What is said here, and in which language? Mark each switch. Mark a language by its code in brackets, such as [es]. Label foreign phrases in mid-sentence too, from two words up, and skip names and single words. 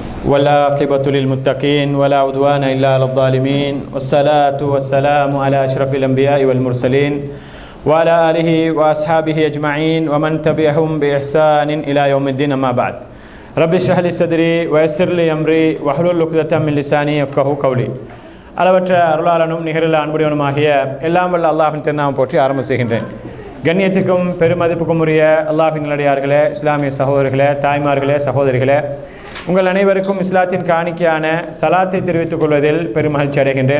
[ar] والعاقبة للمتقين ولا عدوان إلا على الظالمين والصلاة والسلام على أشرف الأنبياء والمرسلين وعلى آله وأصحابه أجمعين ومن تبعهم بإحسان إلى يوم الدين أما بعد رب اشرح لي صدري ويسر لي أمري واحلل عقدة من لساني يفقهوا قولي [ta] அளவற்ற அருளாளனும் நிகரில் அன்புடையவனுமாகிய எல்லாம் வல்ல அல்லாஹ்வின் திருநாமம் போற்றி ஆரம்ப செய்கின்றேன். கண்ணியத்துக்கும் பெருமதிப்புக்கும் உரிய அல்லாஹ்வின் நல்லடியார்களே, இஸ்லாமிய சகோதரர்களே, தாய்மார்களே, சகோதரிகளே, உங்கள் அனைவருக்கும் இஸ்லாத்தின் காணிக்கையான சலாத்தை தெரிவித்துக் கொள்வதில் பெருமகிழ்ச்சி அடைகின்றேன்.